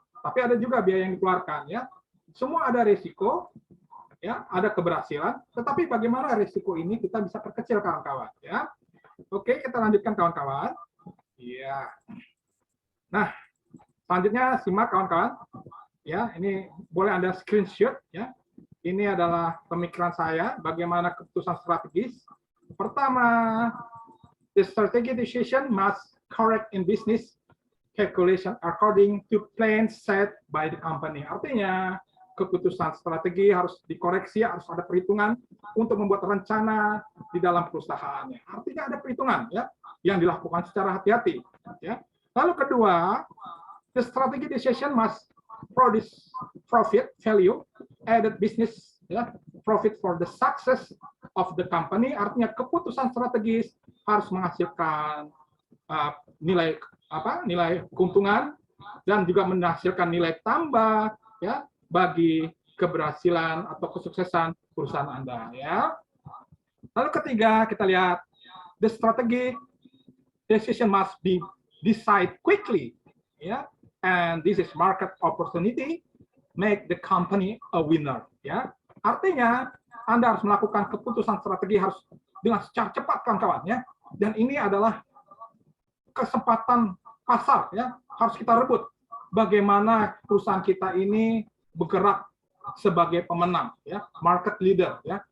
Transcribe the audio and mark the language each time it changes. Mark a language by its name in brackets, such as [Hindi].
[Indonesian] Tapi ada juga biaya yang dikeluarkan, ya. Semua ada risiko, ya, ada keberhasilan, tetapi bagaimana risiko ini kita bisa perkecil, kawan-kawan, ya. Oke, kita lanjutkan, kawan-kawan. Iya. Nah, selanjutnya simak, kawan-kawan. Ya, ini boleh Anda screenshot, ya. Ini adalah pemikiran saya bagaimana keputusan strategis. Pertama, [English] the strategic decision must correct in business calculation according to plans set by the company. [Indonesian] Artinya, keputusan strategi harus dikoreksi, harus ada perhitungan untuk membuat rencana di dalam perusahaannya. Artinya ada perhitungan, ya, yang dilakukan secara hati-hati, ya. Lalu kedua, [English] the strategic decision must produce profit, value, added business, ya, profit for the success of the company. [Indonesian] Artinya keputusan strategis harus menghasilkan nilai keuntungan dan juga menghasilkan nilai tambah ya bagi keberhasilan atau kesuksesan perusahaan Anda ya. Lalu ketiga kita lihat [English] the strategic decision must be decide quickly ya, and this is market opportunity make the company a winner ya. [Indonesian] Artinya Anda harus melakukan keputusan strategi harus dengan secara cepat kawan-kawan ya. Dan ini adalah kesempatan pasar ya, harus kita rebut. Bagaimana perusahaan kita ini bergerak sebagai pemenang ya, market leader ya.